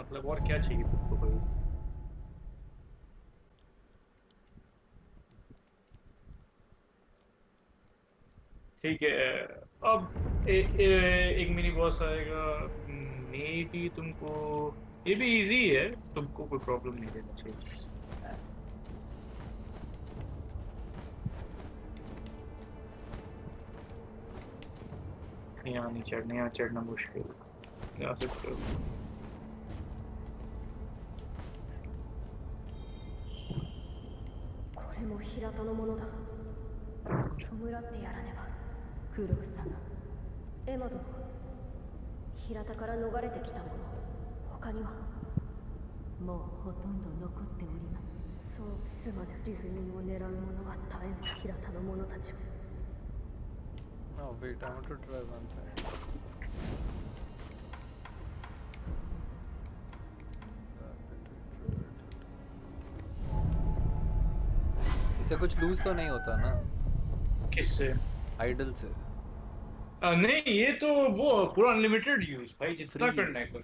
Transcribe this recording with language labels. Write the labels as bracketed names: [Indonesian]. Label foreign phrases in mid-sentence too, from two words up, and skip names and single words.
[Hindi] मतलब और क्या चाहिए तुमको भाई। ठीक है, अब एक [English] mini boss [Hindi] आएगा, [English] may be [Hindi] तुमको, ये भी इजी है, तुमको कोई प्रॉब्लम नहीं देना चाहिए। यहाँ नहीं चढ़ना, यहाँ चढ़ना मुश्किल, यहाँ से करो। [Japanese] これも平田のものだ。弔ってやらねば。黒草がエマ殿、平田から逃れてきた者、他にはもうほとんど残っております。そうすまぬ流人を狙う者は絶えぬ平田の者たちを。 [English] No, wait, I want to try one thing. [Hindi] इससे कुछ लूज तो नहीं होता ना? किससे? आइडल से? नहीं ये तो वो पूरा [English] unlimited use [Hindi] भाई, जितना करना है करो।